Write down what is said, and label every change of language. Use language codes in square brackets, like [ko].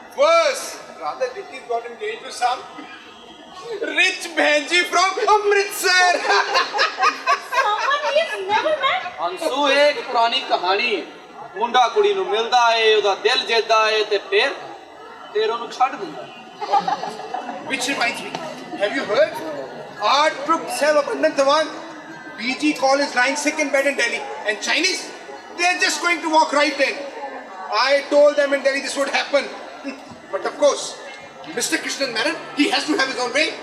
[en] Worse, rather Dinky's got engaged to some rich Benji from Amritsar. Someone he has never met. [pa] Anshu ਇੱਕ ਪੁਰਾਣੀ ਕਹਾਣੀ ਹੈ। ਮੁੰਡਾ ਕੁੜੀ ਨੂੰ ਮਿਲਦਾ ਏ ਉਹਦਾ ਦਿਲ ਜਿੱਤਦਾ ਏ ਤੇ ਫਿਰ ਉਹਨੂੰ ਛੱਡ ਦਿੰਦਾ। [en] Which reminds me, have you heard? Our troops have abandoned the one. BG Call is lying sick in bed in Delhi. And Chinese, they're just going to walk right in. I told them in Delhi this would happen. But of course, Mr. Krishnan Menon, he has to have his own way.